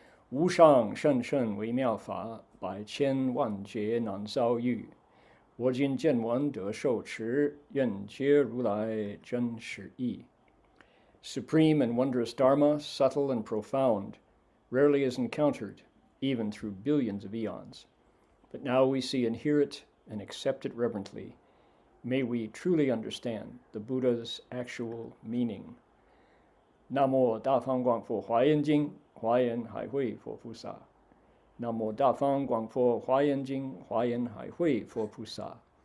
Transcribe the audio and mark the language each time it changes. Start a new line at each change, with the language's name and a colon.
Chinese: 无上甚深微妙法，百千万劫难遭遇。我今见闻得受持，愿解如来真实义。
English: Supreme and wondrous Dharma, subtle and profound, rarely is encountered, even through billions of eons. But now we see and hear it and accept it reverently. May we truly understand the Buddha's actual meaning.
Chinese: Namo 大方广佛华严经，华严海会佛菩萨。 Namo 大方广佛华严经，华严海会佛菩萨。